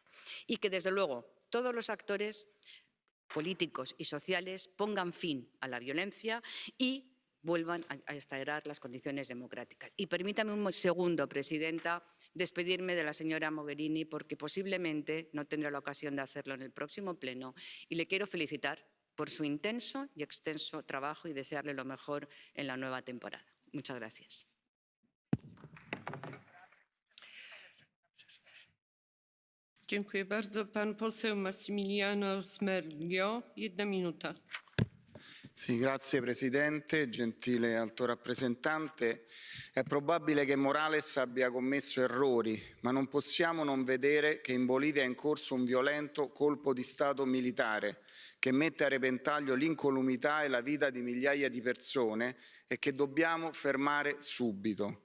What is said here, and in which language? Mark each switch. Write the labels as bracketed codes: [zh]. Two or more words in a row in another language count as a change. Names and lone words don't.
[es] Y que, desde luego, todos los actores políticos y sociales pongan fin a la violencia y vuelvan a instaurar las condiciones democráticas. Y permítame un segundo, presidenta, despedirme de la señora Mogherini, porque posiblemente no tendré la ocasión de hacerlo en el próximo pleno, y le quiero felicitar por su intenso y extenso trabajo y desearle lo mejor en la nueva temporada. Muchas gracias. [pl] Dziękuję bardzo. Pan poseł Massimiliano Smerglio, 1 minuta. [it] Sì, grazie Presidente, gentile Alto Rappresentante. È probabile che Morales abbia commesso errori, ma non possiamo non vedere che in Bolivia è in corso un violento colpo di Stato militare che mette a repentaglio l'incolumità e la vita di migliaia di persone e che dobbiamo fermare subito.